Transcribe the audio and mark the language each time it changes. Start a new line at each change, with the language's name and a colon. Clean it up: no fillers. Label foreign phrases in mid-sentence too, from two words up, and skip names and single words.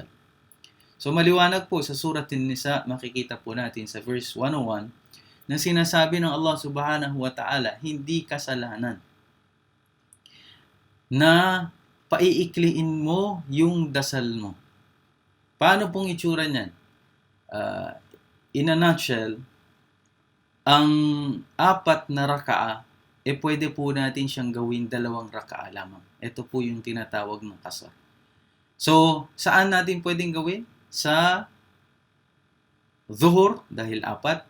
Filipino: So maliwanag po sa Surat An-Nisa, makikita po natin sa verse 101 na sinasabi ng Allah
Arabic: سبحانه وتعالى,
Filipino: hindi kasalanan na paiikliin mo yung dasal mo. Paano pong itsura niyan?
English: In a nutshell,
Filipino: ang 4 na raka'a, pwede po natin siyang gawin 2 raka'a lamang. Ito po yung tinatawag ng qasar. So, saan natin pwedeng gawin? Sa Zuhur, dahil 4.